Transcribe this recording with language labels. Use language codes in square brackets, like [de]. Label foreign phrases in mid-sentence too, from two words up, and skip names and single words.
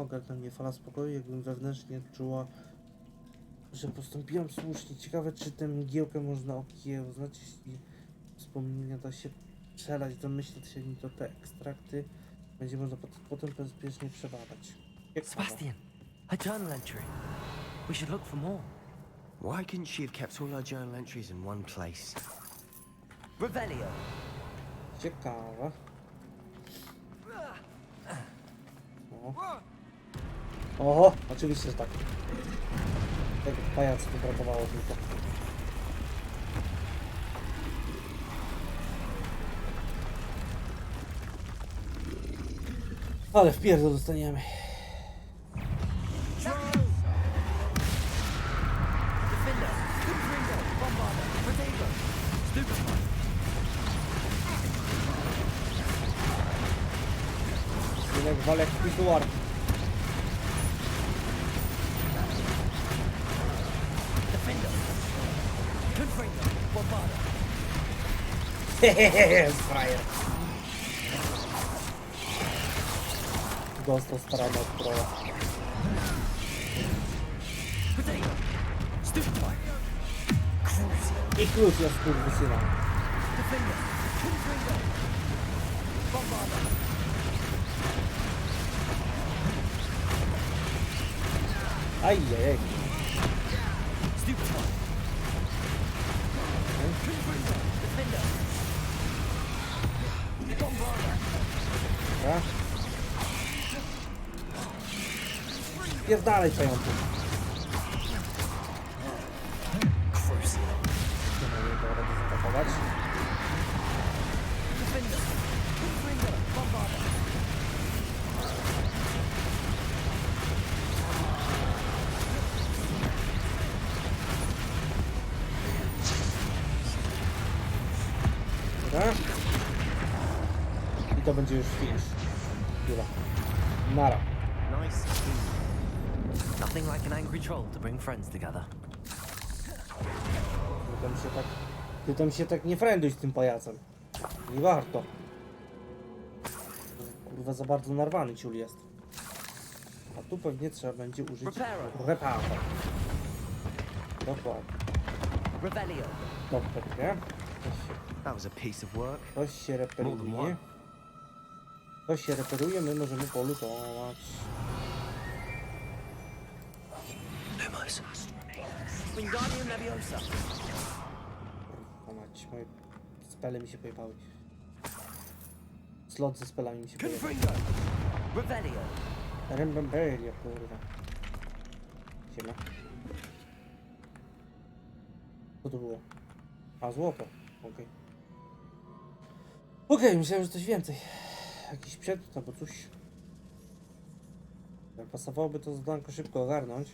[pl] Ogarnęła mnie fala spokoju, jakbym wewnętrznie czuła, że postąpiłam słusznie. Ciekawe, czy tę mgiełkę można okiełznać, jeśli wspomnienia da się przelać do myśli, to się mi to te ekstrakty będzie można potem bezpiecznie przebadać. Ciekawe. Sebastian, [en] a journal entry. We should look for more. Why couldn't she have kept all her journal entries in one place? [pl] Revelio. Ciekawe. Oho, oczywiście, że tak. Tego pajacu tu brakowało tylko. Ale w pierdol dostaniemy. Defender. Confringo. Bombarder. Potato. Stupefy. Jednak walek pisuar. Defender. Confringo. Bombarder. Hehehe, frajer. Dostał starano od trolla. Potato. Stupefy. I Crucius, skurwysyna. Defender. Confringo. Bombarder. Ajajaj. Stupefy. Confringo. Defender. Bombarder. Dobra. Pierdalej pająku. Crucial. Nie ma jego rady zaatakować. Defender. Confringo. Bombarder. Dobra. I to będzie już finish. Dobra. Nara. [en] Nice team. Nothing like an angry troll to bring friends together. [pl] Ty tam się tak nie frienduj z tym pajacem. Nie warto. Kurwa, za bardzo narwany ciul jest. A tu pewnie trzeba będzie użyć reparo. Dokładnie. Revelio. Dokładnie. [en] That was a piece of work. [pl] Ktoś się reperuje. Ktoś się reperuje, my możemy polutować. Lumos. Wingardium Leviosa. Kurwa mać, moje spele mi się pojebały. Slot ze spelami mi się pojebały. Confringo. Revelio. Rembemberia, kurwa. Siema. Co to było? A, złoto. Okej. Okej, myślałem, że coś więcej. Jakiś przedmiot albo coś. Pasowałoby to zadanko szybko ogarnąć.